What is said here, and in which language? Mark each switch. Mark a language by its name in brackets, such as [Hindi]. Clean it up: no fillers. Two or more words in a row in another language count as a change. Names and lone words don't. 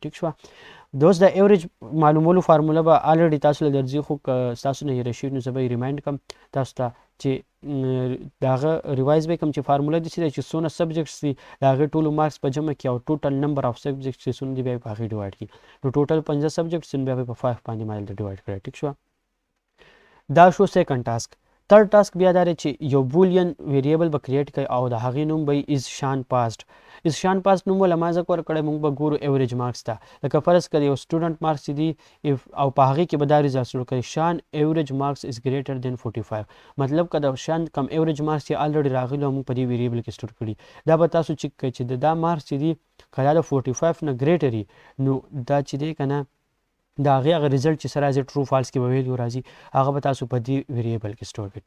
[Pashto] ټیک شوه، دوس د ایوریج معلومولو فارموله به الریډي تاسو له درځي، خو که ستاسو نه هېره شوي نو زه به یې ریمایند کړم تاسو ته چې د هغه ریوایز به کړم چې فارموله داسې دی چې څونه سبجیکټس دي د هغې ټولو مارکس په جمع کړي او [English] total number of subjects [Pashto] چې څونه دي بیا یې په هغې ډیوایډ کړي. نو ټوټل 15 سبجیکټس بیا به په 5 باندې مایل ډیوایډ کړی. ټیک شوه، دا شو [English] second task. third task [Pashto] بیا دا دی چې یو [English] boolean variable [Pashto] به کریټ کړئ او د هغې نوم به [English] is Shan passed. is Shan passed [Pashto] نوم له ما ځکه ورکړی موږ به ګورو [English] average marks [Pashto] ته. لکه فرض کړئ یو [English] student marks [Pashto] چې دي او په هغې کې به دا ریزلټ سټور کړئ [English] Shan average marks is greater than 45. [Pashto] مطلب که د شان کم [English] average marks [Pashto] چې الریډي راغلي او موږ په دې ویریبل کې سټور کړي، دا به تاسو چیک کړئ چې دا مارکس چې دي که دا د 45 نه ګریټر وي نو دا چې دی که نه د هغې هغه ریزلټ چې څه راځي [English] true false [Pashto] کې به ویلیو راځي هغه به تاسو په دې ویریبل کې سټور کړئ.